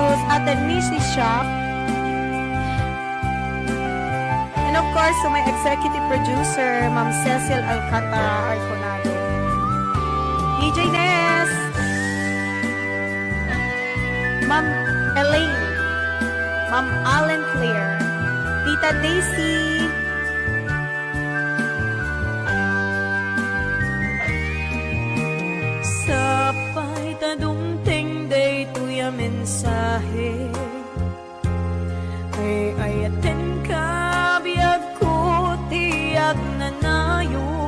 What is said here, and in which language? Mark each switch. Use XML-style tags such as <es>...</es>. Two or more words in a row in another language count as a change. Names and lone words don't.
<en>Ate Nisi Shop. And of course, to my executive producer, Ma'am Cecil Alcantara Arconado. DJ Ness. Ma'am Elaine. Ma'am Allen Claire. Tita Daisy.</en> <ilo>Sapay tadumting day tuya mensahe. Ay ayaten ka biyag ko tiyag nanayo.</ilo>